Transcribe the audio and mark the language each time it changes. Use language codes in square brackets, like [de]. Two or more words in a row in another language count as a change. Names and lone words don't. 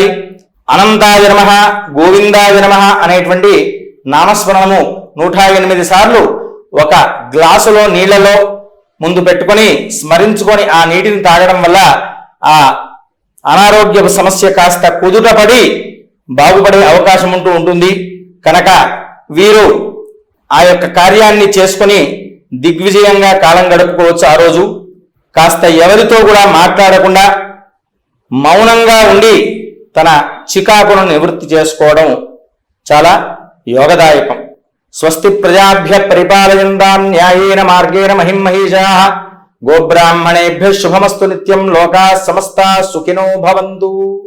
[te] అనంతాయ నమః, గోవిందాయ నమః అనేటువంటి నామస్మరణము 108 సార్లు ఒక గ్లాసులో నీళ్లలో ముందు పెట్టుకొని స్మరించుకొని ఆ నీటిని తాగడం వల్ల ఆ అనారోగ్య సమస్య కాస్త కుదుటపడి బాగుపడే అవకాశం ఉంటుంది కనుక వీరు ఆ యొక్క కార్యాన్ని చేసుకొని దిగ్విజయంగా కాలం గడుపుకోవచ్చు. ఆ రోజు కాస్త ఎవరితో కూడా మాట్లాడకుండా మౌనంగా ఉండి తన చికాకును నివృత్తి చేసుకోవడం చాలా యోగదాయకం. [sa] స్వస్తి ప్రజాభ్య పరిపాలయంతాం న్యాయేన మార్గేణ మహిం మహీషాః. గోబ్రాహ్మణేభ్యః శుభమస్తు నిత్యం. లోకాః సమస్తాః సుఖినో భవంతు.